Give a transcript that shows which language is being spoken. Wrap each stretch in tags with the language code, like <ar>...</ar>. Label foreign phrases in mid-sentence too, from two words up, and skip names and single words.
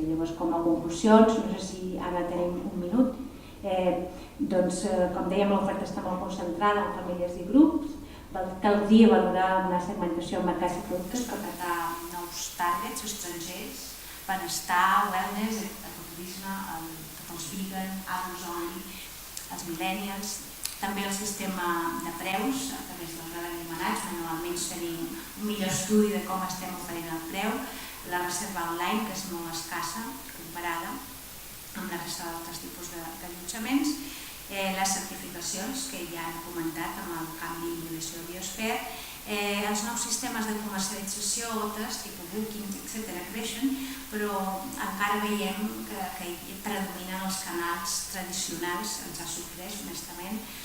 <ca>Llavors, com a conclusions, no sé si ara tenim un minut, doncs, com dèiem, l'oferta està molt concentrada en famílies i grups, caldria valorar una segmentació en mercats i productes per captar nous targets estrangers, benestar, wellness, ecoturisme, tots els vegan,</ca> <en>adults only,</en> <ca>els millennials, també el sistema de preus a través dels realimentats, normalment tenim un millor estudi de com estem oferint el preu, la reserva online, que és molt escassa comparada amb la resta d'altres tipus d'allotjaments, les certificacions, que ja hem comentat amb el canvi d'innovació biosfera, els nous sistemes de comercialització, OTAs, tipus Booking, etc., creixen, però encara veiem que predominen els canals tradicionals, ens ha sorprès, honestament,</ca>